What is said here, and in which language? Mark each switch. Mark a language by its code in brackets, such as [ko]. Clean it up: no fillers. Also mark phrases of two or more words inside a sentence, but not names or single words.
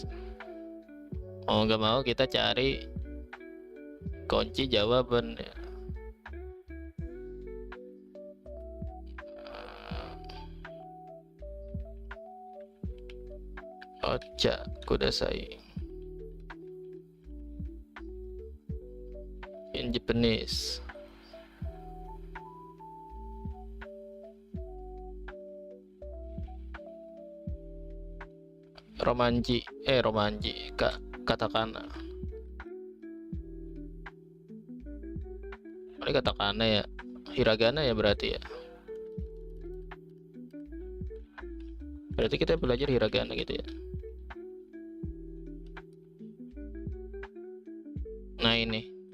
[id] Mau nggak mau kita cari kunci jawaban. [ja] お茶ください. [en] In Japanese. [id] Romanji, katakana. Ini katakana ya, hiragana ya berarti ya. Berarti kita belajar hiragana gitu ya. Nah ini.